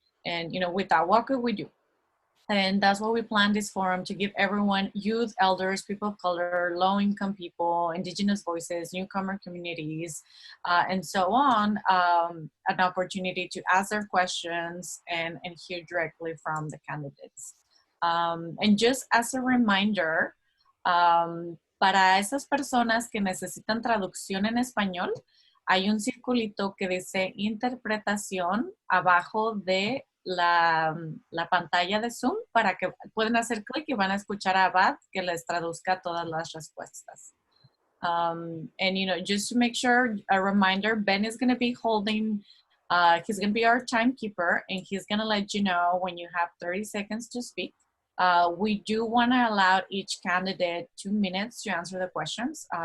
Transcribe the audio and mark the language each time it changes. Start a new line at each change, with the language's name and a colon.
English: And with that, what could we do? And that's why we planned this forum, to give everyone, youth, elders, people of color, low-income people, indigenous voices, newcomer communities, and so on, an opportunity to ask their questions and hear directly from the candidates. And just as a reminder,
Spanish: para esas personas que necesitan traducción en español, hay un circulito que dice interpretación abajo de la pantalla de Zoom, para que pueden hacer clic y van a escuchar a Abad que les traduzca todas las respuestas.
English: And just to make sure, a reminder, Ben is going to be holding He's gonna be our timekeeper, and he's gonna let you know when you have 30 seconds to speak. We do wanna allow each candidate 2 minutes to answer the questions.